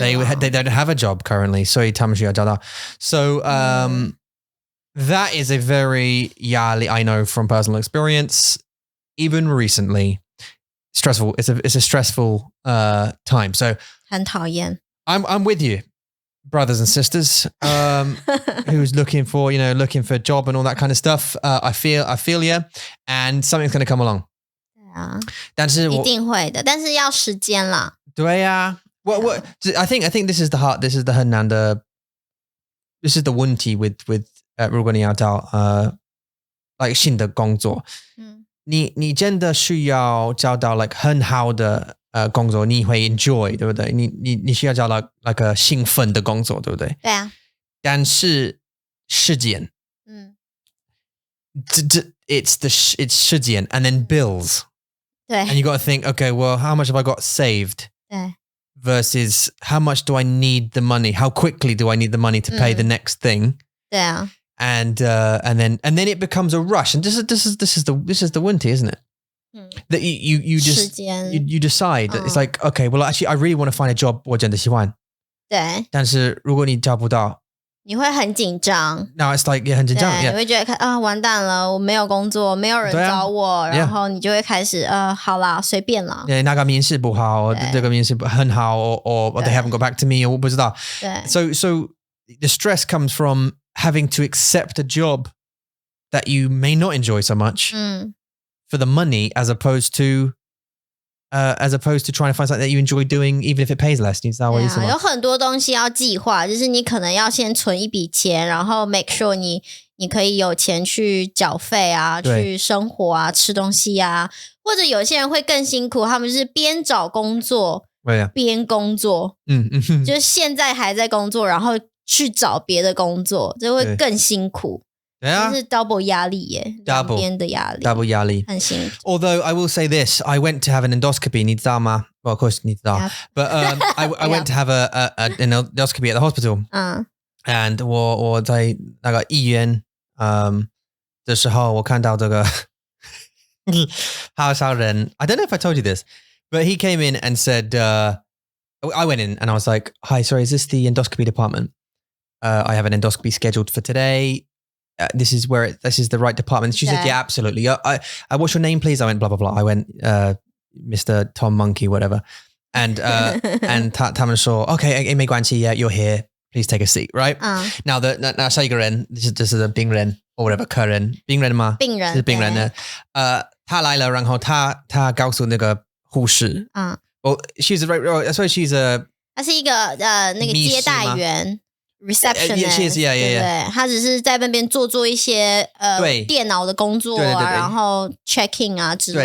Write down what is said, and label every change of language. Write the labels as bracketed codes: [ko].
[en] They don't have a job currently, [zh] 所以他们需要找到。 [en] So that is a very yali, I know from personal experience, even recently, stressful. It's a stressful time. So [zh] 很讨厌。 [en] I'm with you, brothers and sisters, who's looking for a job and all that kind of stuff. I feel you, and something's going to come along. [zh] 对啊，但是一定会的，但是要时间啦。对啊。 [en] What I think this is the [zh] 很难的 this is the 问题 with 如果你要找like 新的工作，你真的需要找到 like 很好的工作，你会 enjoy 对不对？你需要找到 like 个兴奋的工作，对不对？对啊。但是时间，it's 时间 [en] and then bills. [zh] 对。 [en] And you got to think, okay, well, how much have I got saved? [zh] 对。 [en] Versus how much do I need the money? How quickly do I need the money to pay the next thing? [zh] 对啊。 [en] And then it becomes a rush. And this is the 问题, isn't it? That you just you decide that it's like, okay, well actually I really want to find a job [zh] 我真的喜欢。对。但是如果你找不到，你会很紧张。 [en] No, it's like [zh] 很紧张。你会觉得完蛋了，我没有工作，没有人找我，然后你就会开始好啦，随便啦。那个面试不好，这个面试很好， [en] or they haven't got back to me， [zh] 我不知道。对。 [en] So the stress comes from having to accept a job that you may not enjoy so much for the money, as opposed to trying to find something that you enjoy doing, even if it pays less. [zh] 你知道我意思吗？有很多东西要计划，就是你可能要先存一笔钱，然后 make sure 你可以有钱去缴费啊，去生活啊，吃东西啊，或者有些人会更辛苦，他们就是边找工作边工作，就是现在还在工作，然后去找别的工作，这会更辛苦。对啊，就是 double 压力耶，两边的压力，double 压力，很辛苦。 [en] Although I will say this, I went to have an endoscopy. [zh] 你知道吗？ [en] Well, of course [zh] 你知道， [en] but I went to have an endoscopy at the hospital. [zh] And 我在那个医院的时候，我看到这个好少人。 [en] I don't know if I told you this, but he came in and said, I went in and I was like, "Hi, sorry, is this the endoscopy department? I have an endoscopy scheduled for today. This is the right department." She said, "Yeah, absolutely. I what's your name, please?" I went, blah, blah, blah. I went, Mr. Tom Monkey, whatever. And [zh] 他们说 [en] okay, [zh] 没关系, [en] yeah, you're here. Please take a seat, right? [zh] Now, 那下一个人就是病人 [en] or whatever, [zh] 客人，病人吗？病人，是病人呢。他来了，然后他告诉那个护士， [en] well, she's [zh] 她是一个那个接待员。 receptionist， 对，他只是在那边做一些电脑的工作啊，然后 check-in 啊之类的。